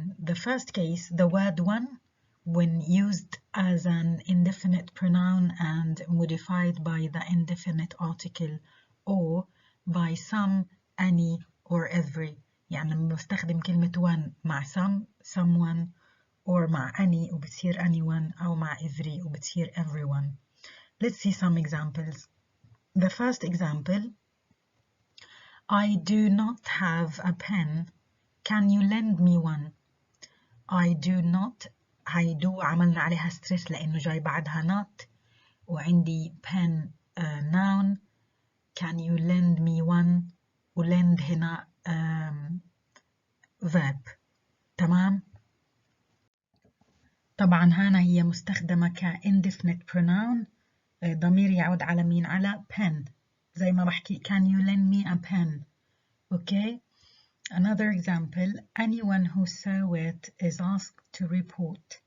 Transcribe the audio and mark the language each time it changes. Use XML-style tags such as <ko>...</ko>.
<en>The first case, the word one, when used as an indefinite pronoun and modified by the indefinite article or by some, any or every.</en> <ar>يعني لما بستخدم كلمة one مع some, someone or مع any وبتصير anyone أو مع every وبتصير everyone.</ar> <en>Let's see some examples. The first example, I do not have a pen. Can you lend me one? I do not.</en> <ar>I do عملنا عليها stress لأنه جاي بعدها not، وعندي pen noun.</ar> <en>Can you lend me one؟ ولend هنا verb.</en> <ar>تمام؟ طبعا هنا هي مستخدمة ك indefinite pronoun، ضمير يعود على مين؟ على pen، زي ما بحكي</ar> <en>can you lend me a pen. Okay. Another example, anyone who saw it is asked to report.</en>